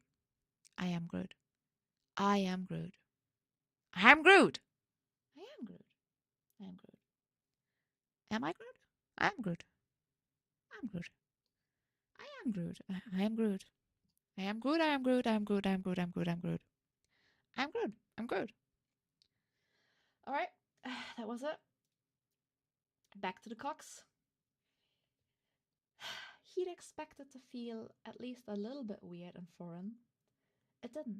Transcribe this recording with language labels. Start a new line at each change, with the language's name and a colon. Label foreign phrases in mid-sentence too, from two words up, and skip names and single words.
English: I am Groot. I am Groot. I am Groot. I am Groot. I am Groot. Am I Groot? I am Groot. I'm Groot. I am Groot. I am Groot. I am Groot. I am Groot. I am Groot. I am Groot. I'm Groot. I'm Groot. I'm Groot. I'm Groot. All right, that was it. Back to the cocks. He'd expected to feel at least a little bit weird and foreign. It didn't.